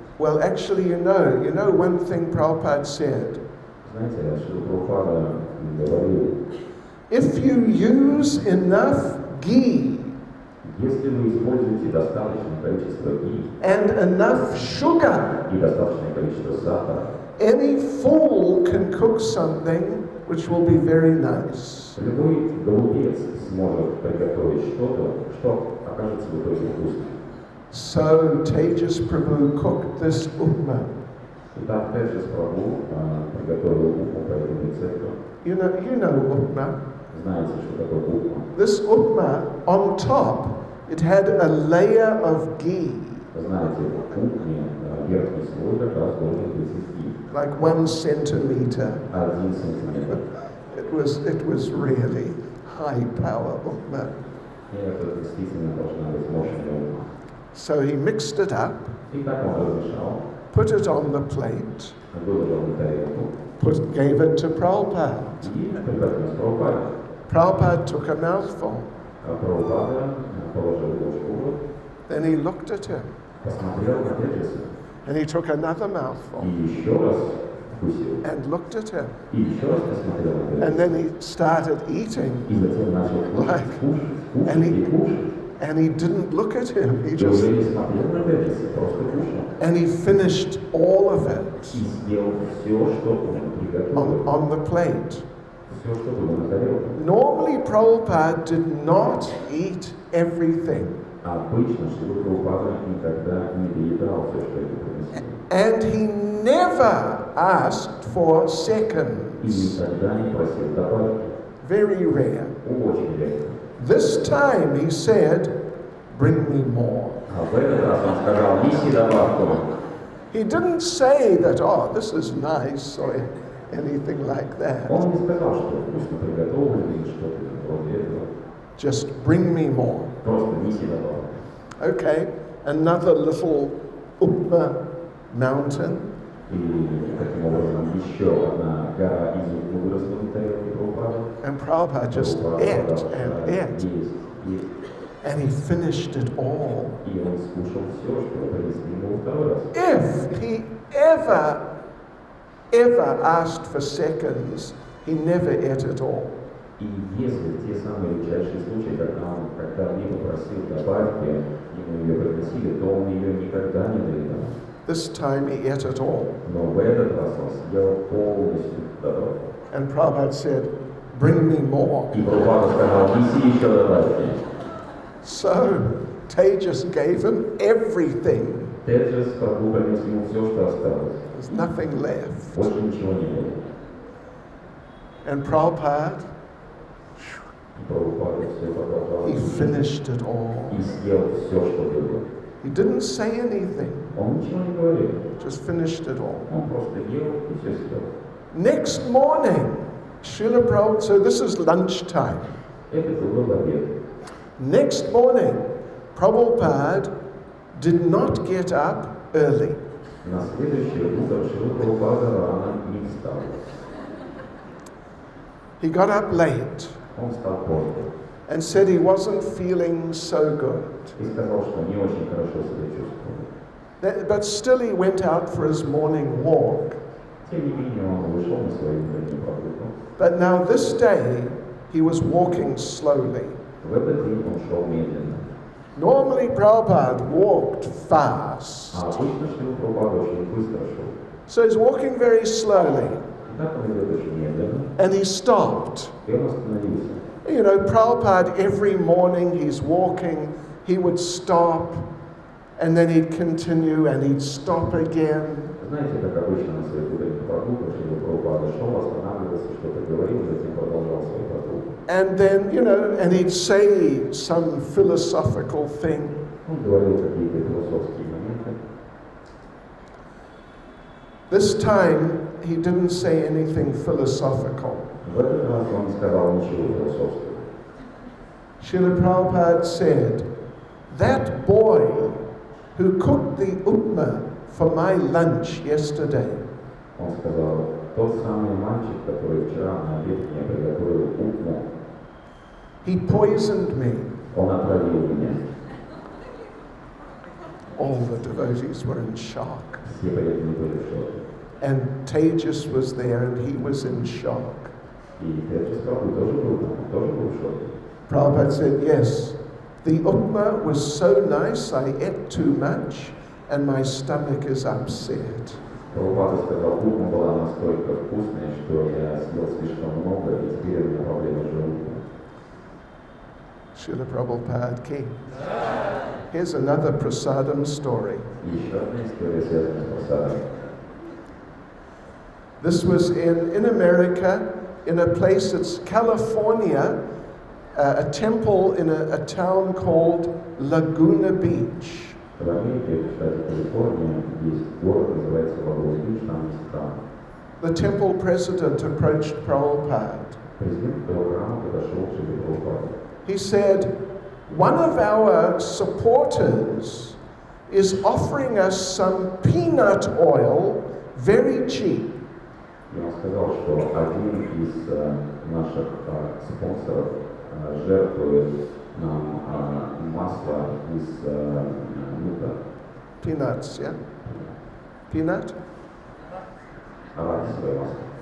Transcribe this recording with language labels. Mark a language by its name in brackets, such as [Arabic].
[English] Well, actually, you know one thing Prabhupada said. [Russian] Знаете, что Прабхупада говорил, [English] If you use enough ghee [Russian] если вы используете достаточное количество ги [English] and enough sugar, [Russian] и достаточное количество сахара, [English] any fool can cook something which will be very nice. [Russian] любой голубец сможет приготовить что-то, что окажется в итоге вкусным. [English] So Tejas Prabhu cooked this upma. [Russian] Итак, Теджес Прабху приготовил упму по этому рецепту. [English] You know upma. [Russian] Знаете, что такое упма? [English] This upma, on top, it had a layer of ghee, [Russian] Знаете, в упме верхний слой как раз должен быть из ги. [English] like 1 centimeter. [Russian] 1 сантиметр. [English] It was really high power upma. [Russian] И это действительно должна быть мощная упма. [English] So he mixed it up, [Russian] И так он размешал, [English] put it on the plate, [Russian] выложил на тарелку [English] gave it to Prabhupada. [Russian] и приготовил Прабхупаде. [English] Prabhupada took a mouthful. [Russian] А Прабхупада положил ложку в рот, [English] Then he looked at him, [Russian] посмотрел на Теджеса [English] and he took another mouthful [Russian] и еще раз вкусил. [English] and looked at him. [Russian] И еще раз посмотрел на [English] And [Russian] Теджеса. [English] then he started eating, [Russian] И затем начал кушать, кушать, [English] And he- [Russian] и кушать. [English] and he didn't look at him. He just [Russian] уже не смотрел на Теджеса, просто кушал. [English] and he finished all of [Russian] И [English] it [Russian] съел все, что он приготовил. [English] on the plate. [Russian] Все, что было на тарелке. [English] Normally, Prabhupada did not eat everything, [Russian] А обычно, чтобы Прабхупада никогда не переедал все, что ему принесли. [English] and he never asked for [Russian] И [English] seconds. [Russian] никогда не просил добавки. [English] Very rare. [Russian] Очень редко. [English] This time he said, "Bring me more." [Russian] А в этот раз он сказал, неси добавку. [English] He didn't say that, "Oh, this is nice," or anything like that. [Russian] Он не сказал, что вкусно приготовлено или что-то вроде этого. [English] Just bring me more. [Russian] Просто неси добавку. [English] Okay, another little upma mountain. [Russian] И таким образом еще одна гора из упмы выросла на тарелке Прабхупады. [English] And Prabhupada just [Russian] Прабхупада [English] ate [Russian] продолжал [English] and ate. [Russian] есть. [English] And he finished it all. [Russian] И он скушал все, что принесли ему во второй раз. [English] If he ever asked for seconds, he never ate it all. [Russian] И если в те самые редчайшие случаи, когда он когда-либо просил добавки, ему ее приносили, то он ее никогда не доедал. [English] This time he ate it all. [Russian] Но в этот раз он съел полностью добавки. [English] And Prabhupada said, "Bring me more." [Russian] И Прабхупада сказал, неси еще добавки. [English] So Tejas gave him everything. [Russian] Теджес Прабху принес ему все, что осталось. [English] There's nothing left. [Russian] Больше ничего не было. [English] And Prabhupada, [Russian] И Прабхупада все продолжал. [English] he finished it all. [Russian] И съел все, что было. [English] He didn't say anything, [Russian] Он ничего не говорил. [English] just finished it all. [Russian] Он просто ел и все съел. [English] Next morning, Srila Prabhupada, so this is lunchtime. [Russian] Это был обед. [English] Next morning, Prabhupada did not get up early. [Russian] На следующее утро Шрила Прабхупада рано не встал. [English] He got up late [Russian] Он встал поздно [English] and said he wasn't feeling so good. [Russian] и сказал, что не очень хорошо себя чувствует. [English] But still he went out for his morning walk. [Russian] Тем не менее, он вышел на свою утреннюю прогулку. [English] But now this day, he was walking slowly. [Russian] В этот день он шел медленно. [English] Normally, Prabhupada walked fast. [Russian] А обычно Шрила Прабхупада очень быстро шел. [English] So he's walking very slowly. [Russian] И так он идет очень медленно, [English] And he stopped. [Russian] и он остановился. [English] You know, Prabhupada, every morning he's walking, he would stop and then he'd continue and he'd stop again. [Russian] Знаете, как обычно на своих утренних прогулках, Шрила Прабхупада шел, останавливался, что-то говорил, затем продолжал свои прогулки. [English] And then, and he'd say some philosophical thing. [Russian] Он говорил какие-то философские моменты. [English] This time, he didn't say anything philosophical. [Russian] В этот раз он не сказал ничего философского. [English] Srila Prabhupada said, that boy who cooked the upma for my lunch yesterday, [Russian] Он сказал, тот самый мальчик, который вчера на обед мне приготовил упму, [English] he poisoned me. [Russian] он отравил меня. [English] All the devotees were in shock. [Russian] Все преданные были в шоке. [English] And Tejas was there and he was in shock. [Russian] И Теджас Прабху тоже был там, он тоже был в шоке. [English] Prabhupada said, yes, the upma was so nice, I ate too much and my stomach is upset. [Russian] Прабхупада сказал, упма была настолько вкусная, что я съел слишком много, и теперь у меня проблемы с желудком. [Hindi] Srila Prabhupada ki. [English] Here's another prasadam story. [Russian] И еще одна история связана с просадом. [English] This was in America, in a place, it's California, a temple in a town called Laguna Beach. [Russian] В Америке, в штате Калифорния, есть город, называется Лагуна-Бич, там есть храм. [English] The temple president approached Prabhupada. [Russian] Президент этого храма подошел к Шриле Прабхупаде. [English] He said, one of our supporters is offering us some peanut oil very cheap. [Russian] И он сказал, что один из наших спонсоров жертвует нам масло из нута. [English] Peanuts, yeah? Peanut? [Russian] Арахисовое масло.